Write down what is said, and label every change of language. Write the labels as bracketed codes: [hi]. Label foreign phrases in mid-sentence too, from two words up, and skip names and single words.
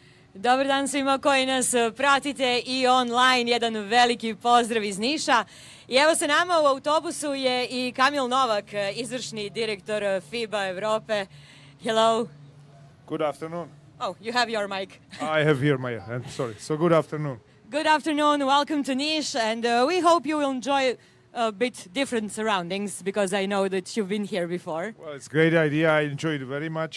[sr] Dobar dan svima koji nas pratite i online. Jedan veliki pozdrav iz Niša. I evo sa nama u autobusu je i Kamil Novak, izvršni direktor FIBA Evrope. [en] Hello. Good afternoon. Oh, you have your mic. I have here my hand, sorry. So good afternoon. Good afternoon, welcome to Niš, and we hope you will enjoy a bit different surroundings, because I know that you've been here before. Well, it's a great idea. I enjoyed it very much.